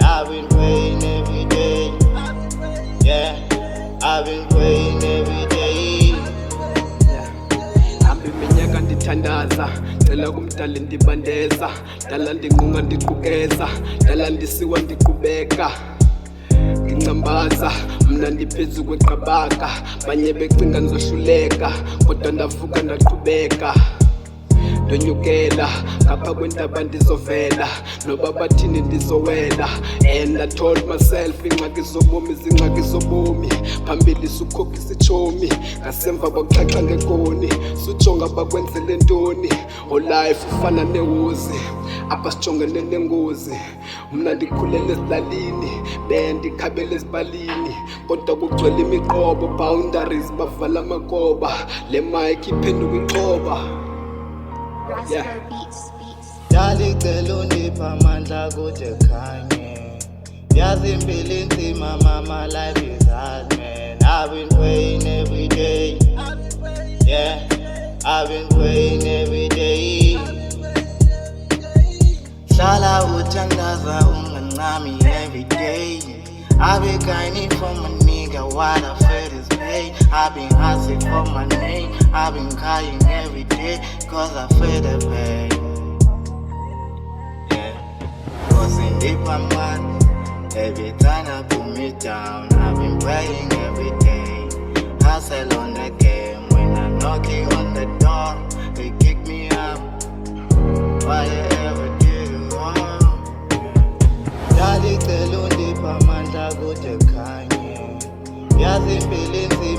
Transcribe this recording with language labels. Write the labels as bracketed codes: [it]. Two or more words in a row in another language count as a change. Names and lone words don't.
[en] I've been praying every day. Yeah, I've been praying every day. [xh] Hambi minyaka ndithandaza, cela kumdali ndibandeza, dala ndinqunga ndiqukeza, dala ndisiwa ndiqhubeka. Ngincambaza, mna ndiphezu kweqabaka, banye becinga ndizohluleka, kodwa ndavuka ndaqhubeka. Ndonyukela, ngapha kwentaba ndizovela, noba bathini ndizowela. [en] And I told myself, [xh] ingxaki zobomi zingxaki zobomi, phambili sukhokhisa ichomi, ngasemva kwakuxaxa ngekoni, sujonga bakwenzele ntoni. Life ufana nehozi, apha sijongene nengozi. Mna ndikhulele ezilalini, bendikhabele ezibalini, kodwa kugcwele imiqobo, boundaries bavala amakoba, le mic iphenduka ixhoba. Rasper beats. Dali cela undipha amandla kude khanye. Yazi impilo inzima mama, [en] life is hard, man. I've been praying every day. Yeah, I've been praying every day. [xh] Hlala uthandaza ungancami [en] every day. I've been grinding for my nigga, what I feel is pain. I've been hustling for my name. I've been crying every day, cause I feel the pain. Yeah, wasn't deep my mind. Every time I put me down, I've been praying every day. Hustle on the game, when I'm knocking on the door, they kick me out. Why you ever did it wrong? [xh] Dali cela undipha amandla kude khanye. Yazi impilo